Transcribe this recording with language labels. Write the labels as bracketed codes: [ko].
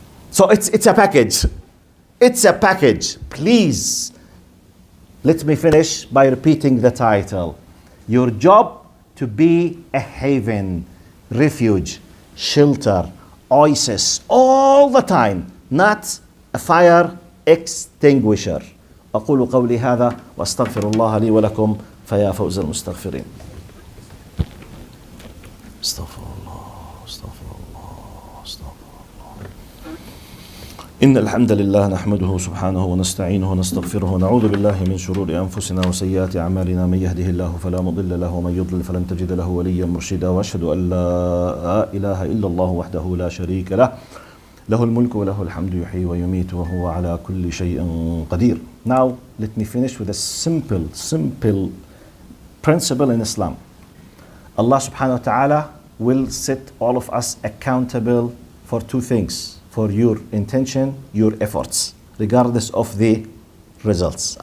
[en] So it's a package. It's a package. Please, let me finish by repeating the title. Your job to be a haven, refuge, shelter, oasis, all the time, not a fire extinguisher. [ar] أقول قولي هذا وأستغفر الله لي ولكم فيا فوز المستغفرين. استغفر الله. إن الحمد لله نحمده سبحانه ونستعينه ونستغفره ونعوذ بالله من شرور أنفسنا وسيئات أعمالنا من يهده الله فلا مضل له ومن يضلل فلن تجد له وليا مرشدا وأشهد أن لا إله إلا الله وحده لا شريك له له الملك وله الحمد يحيي ويميت وهو على كل شيء قدير. [en] Now let me finish with a simple principle in Islam. Allah subhanahu wa ta'ala will set all of us accountable for two things. For your intention, your efforts, regardless of the results.